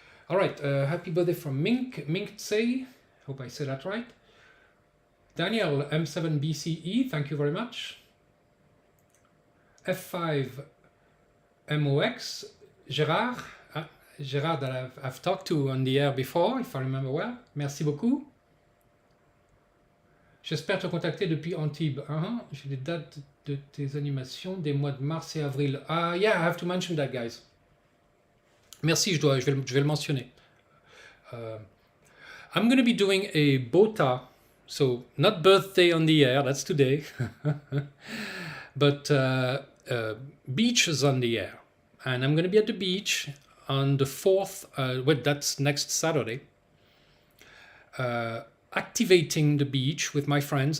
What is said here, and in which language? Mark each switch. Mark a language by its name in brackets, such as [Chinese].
[English] All right, happy birthday from Mink Tsei. Hope I said that right. Daniel M7BCE, thank you very much. F5MOX, Gérard, Gérard that I've talked to on the air before, if I remember well. [French] Merci beaucoup. J'espère te contacter depuis Antibes. J'ai des dates de tes animations des mois de mars et avril. [English] Yeah, I have to mention that, guys. [French] Merci, je vais le mentionner. [English] I'm going to be doing a BOTA, so not birthday on the air, that's today, but beaches on the air. And I'm going to be at the beach on the 4th, that's next Saturday, activating the beach with my friends.